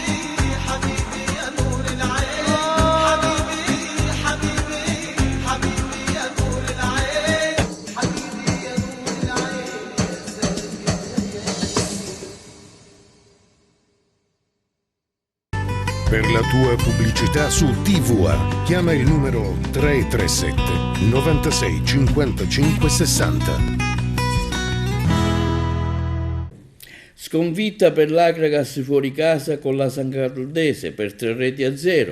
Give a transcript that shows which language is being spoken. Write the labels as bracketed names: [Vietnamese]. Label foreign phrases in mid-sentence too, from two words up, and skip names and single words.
[Arabic] حبيبي يا نور العين حبيبي حبيبي حبيبي يا نور العين حبيبي يا نور العين [Italian] Per la tua pubblicità su TVA chiama il numero 337 96 55 60. Sconfitta per l'Akragas fuori casa con la San Caldese per 3-0.